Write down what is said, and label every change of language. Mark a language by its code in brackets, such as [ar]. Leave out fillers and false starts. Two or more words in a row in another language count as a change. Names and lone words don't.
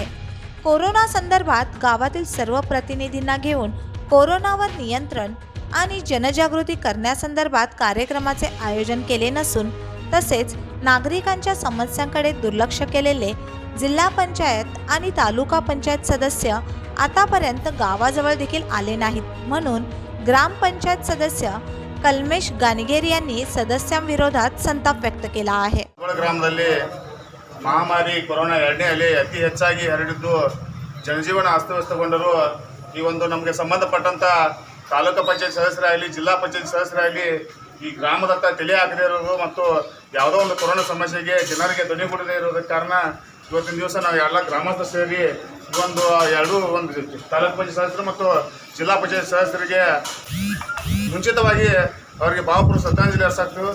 [mr] कोरोना संदर्भात गावातील सर्व प्रतिनिधींना घेऊन कोरोनावर नियंत्रण आणि जनजागृती करण्यासंदर्भात कार्यक्रमाचे आयोजन केले नसून तसेच नागरिकांच्या समस्यांकडे दुर्लक्ष केलेले जिल्हा पंचायत आणि तालुका पंचायत सदस्य आतापर्यंत गावाजवळ देखील आले नाहीत, म्हणून ग्रामपंचायत सदस्य कलमेश गानगेरी यांनी सदस्यांविरोधात संताप व्यक्त केला आहे। [kn] ಗ್ರಾಮದಲ್ಲಿ ಮಹಾಮಾರಿ ಕೊರೋನಾ ಎರಡನೇ ಅಲೆ ಅತಿ ಹೆಚ್ಚಾಗಿ ಹರಡಿದ್ದು ಜನಜೀವನ ಅಸ್ತವ್ಯಸ್ತಗೊಂಡರೂ ಈ ಒಂದು ನಮಗೆ ಸಂಬಂಧಪಟ್ಟಂತ ತಾಲೂಕು ಪಂಚಾಯತ್ ಸದಸ್ಯರಾಗಲಿ ಜಿಲ್ಲಾ ಪಂಚಾಯತ್ ಸದಸ್ಯರಾಗಲಿ ಈ ಗ್ರಾಮದತ್ತ ತಲೆ ಹಾಕದೇ ಇರೋದು ಮತ್ತು ಯಾವುದೋ ಒಂದು ಕೊರೋನಾ ಸಮಸ್ಯೆಗೆ ಜನರಿಗೆ ಧ್ವನಿಗೂಡದೇ ಇರೋದಕ್ಕೆ ಕಾರಣ ಇವತ್ತಿನ ದಿವಸ ನಾವು ಎಲ್ಲ ಗ್ರಾಮಸ್ಥರು ಸೇರಿ ಒಂದು ತಾಲೂಕು ಪಂಚಾಯತ್ ಸದಸ್ಯರು ಮತ್ತು ಜಿಲ್ಲಾ ಪಂಚಾಯತ್ ಸದಸ್ಯರಿಗೆ ಮುಂಚಿತವಾಗಿ ಅವರಿಗೆ ಭಾವಪೂರ್ವ ಶ್ರದ್ಧಾಂಜಲಿ ಅರ್ಸಾಕ್ತು।